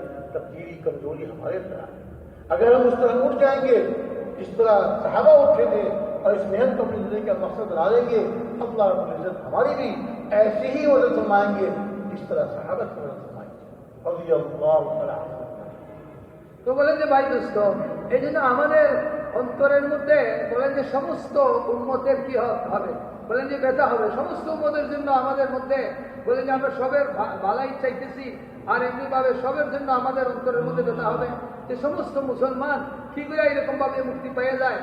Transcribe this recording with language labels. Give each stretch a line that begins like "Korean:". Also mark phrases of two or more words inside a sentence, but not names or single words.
Urdu: تبدیلی کمزوری ہمارے اندر آئی. اگر ہم اس طرح اٹھ جائیں گے جس طرح صحابہ اٹھے تھے اور اس محنت کو اپنی زندگی کا مقصد بنا لیں گے، اللہ رب العزت ہماری بھی ایسے ہی مدد فرمائیں گے جس طرح صحابہ کی مدد فرمائیں گے.
Arabic: رضی اللہ تعالیٰ عنہ.
Bangla: তো বলেন যে ভাই দোস্ত, এই জন্য আমাদের অন্তরের মধ্যে বলেন যে সমস্ত উম্মতের কি হবে? বলেন যে ব্যথা হবে সমস্ত উম্মতের জন্য। আমাদের মধ্যে বলেন যে আমরা সবের ভালাই চাইতেছি, আর এমনিভাবে সবের জন্য আমাদের অন্তরের মধ্যে ব্যথা হবে যে সমস্ত মুসলমান কি করে এরকম ভাবে মুক্তি পেয়ে যায়।